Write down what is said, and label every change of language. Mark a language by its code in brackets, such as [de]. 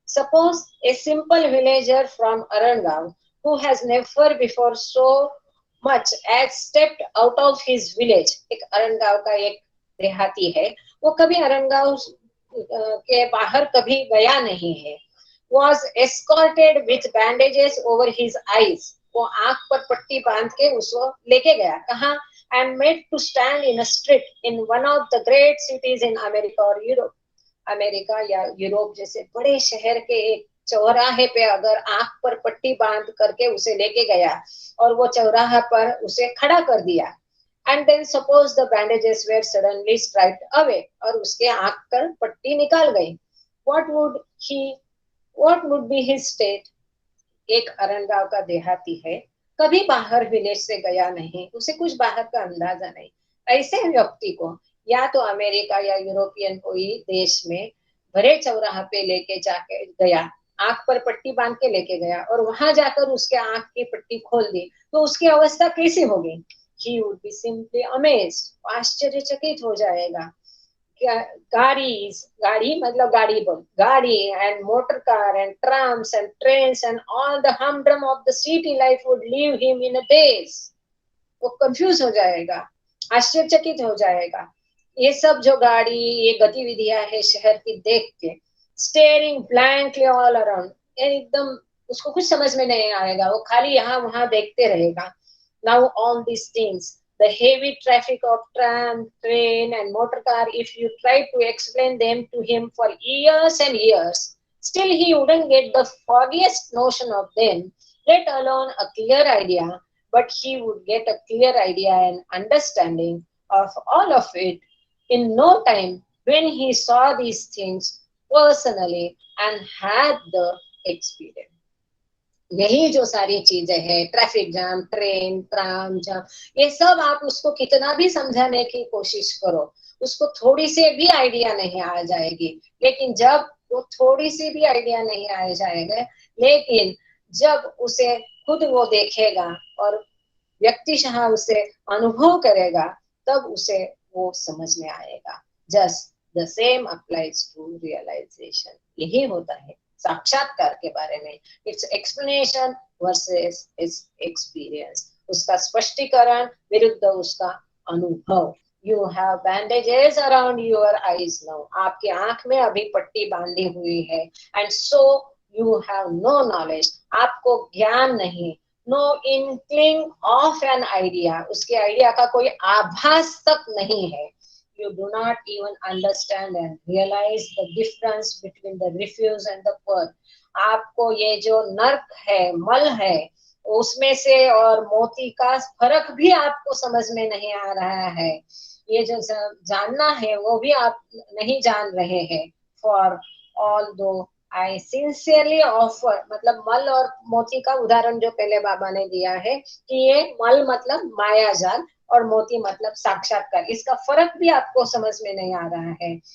[en] Suppose a simple villager from Arangaon who has never before so much as stepped out of his village. [hi] एक अरनगांव का एक देहाती है, वो कभी अरनगांव के बाहर कभी गया नहीं है. [en] Was escorted with bandages over his eyes. [hi] वो आंख पर पट्टी बांध के उसको लेके गया. कहाँ? [en] And made to stand in a street in one of the great cities in America or Europe. [hi] America या यूरोप जैसे बड़े शहर के एक चौराहे पे अगर आंख पर पट्टी बांध करके उसे लेके गया और वो चौराहा पर उसे खड़ा कर दिया, [en] and then suppose the bandages were suddenly stripped away, [hi] और उसके आंख पर पट्टी निकाल गई, [en] what would be his state? [hi] एक अरनगांव का देहाती है, कभी बाहर विलेज से गया नहीं, उसे कुछ बाहर का अंदाजा नहीं. ऐसे व्यक्ति को या तो अमेरिका या यूरोपियन कोई देश में भरे चौराहा पे लेके जाके गया, आंख पर पट्टी बांध के लेके गया और वहां जाकर उसके आंख की पट्टी खोल दी, तो उसकी अवस्था कैसी होगी? [en] He would be simply amazed. [hi] आश्चर्यचकित हो जाएगा. गाड़ी मतलब गाड़ी बोल, गाड़ी [en] and motor car and trams and trains and all the humdrum of the city life would leave him in a daze. [hi] वो कंफ्यूज हो जाएगा, आश्चर्यचकित हो जाएगा. ये सब जो गाड़ी, ये गतिविधियां है शहर की देख के, [en] staring blankly all around, [hi] एकदम उसको कुछ समझ में नहीं आएगा, वो खाली यहाँ वहां देखते रहेगा. [en] Now all these things, the heavy traffic of tram, train and motor car, if you try to explain them to him for years and years, still he wouldn't get the foggiest notion of them, let alone a clear idea. But he would get a clear idea and understanding of all of it in no time when he saw these things personally and had the experience. [hi] यही जो सारी चीजें हैं, traffic jam, train, tram जाम, ये सब आप उसको कितना भी समझाने की कोशिश करो, उसको थोड़ी सी भी आइडिया नहीं आ जाएगी. लेकिन जब वो थोड़ी सी भी आइडिया नहीं आ जाएगा, लेकिन जब उसे खुद वो देखेगा और व्यक्तिशः उसे अनुभव करेगा, तब उसे वो समझ में आएगा. [en] Just the same applies to realization. [hi] यही होता है साक्षात्कार के बारे में. [en] Its explanation versus its experience. [hi] उसका स्पष्टीकरण विरुद्ध उसका अनुभव. [en] You have bandages around your eyes now. [hi] आपकी आंख में अभी पट्टी बांधी हुई है. [en] And so you have no knowledge. [hi] आपको ज्ञान नहीं, [en] no inkling of an idea, [hi] उसके आइडिया का कोई आभास तक नहीं है। [en] You do not even understand and realize the difference between the refuse and the purge. [hi] आपको ये जो नर्क है, मल है, उसमें से और मोती का फर्क भी आपको समझ में नहीं आ रहा है। ये जो जानना है वो भी आप नहीं जान रहे हैं। [en] for all though I sincerely offer, [hi] मतलब मल और मोती का उदाहरण जो पहले बाबा ने दिया है कि ये मल मतलब माया जाल और मोती मतलब साक्षात्कार, इसका फर्क भी आपको समझ में नहीं आ रहा है।